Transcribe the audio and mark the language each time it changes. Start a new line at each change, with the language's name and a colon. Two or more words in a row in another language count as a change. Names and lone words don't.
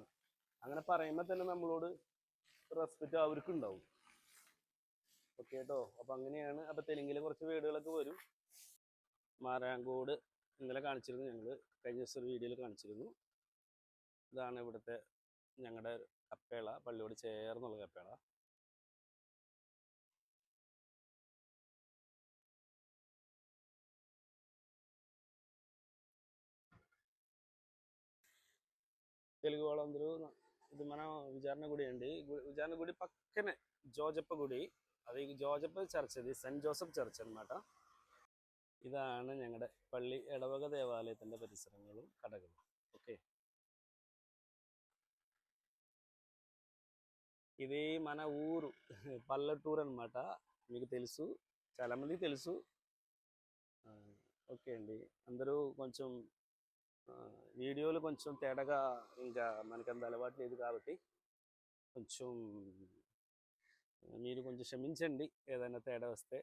Malayalam: അങ്ങനെ പറയുമ്പോൾ തന്നെ നമ്മളോട് റെസ്പെക്റ്റ് അവർക്കും ഉണ്ടാവും. ഓക്കെ കേട്ടോ, അപ്പം അങ്ങനെയാണ്. അപ്പം തെലുങ്കിലെ കുറച്ച് വേർഡുകളൊക്കെ വരും. മാരാങ്കോട് ഇന്നലെ കാണിച്ചിരുന്നു, ഞങ്ങൾ കഴിഞ്ഞ ദിവസം ഒരു വീഡിയോയിൽ കാണിച്ചിരുന്നു. ഇതാണ് ഇവിടുത്തെ ഞങ്ങളുടെ കപ്പേള, പള്ളിയോട് ചേർന്നുള്ള കപ്പേള.
Telugu: తెలుగు వాళ్ళందరూ ఇది మన విచారణ గుడి అండి. విచారణ గుడి పక్కనే జోజప్ప గుడి, అది జోజప్ప చర్చ్, అది സെന്റ് ജോസഫ് ചർച്ച് అనమాట.
Malayalam: ഇതാണ് ഞങ്ങളുടെ പള്ളി, ഇടവക ദേവാലയത്തിൻ്റെ പരിസരങ്ങളും കടകളും.
Telugu: ఓకే, ఇది మన ఊరు పల్లెటూరు అనమాట. మీకు తెలుసు, చాలామందికి తెలుసు. ఓకే అండి, అందరూ కొంచెం వీడియోలు కొంచెం తేడాగా, ఇంకా మనకి అంత అలవాటు లేదు కాబట్టి కొంచెం మీరు కొంచెం క్షమించండి ఏదైనా తేడా వస్తే.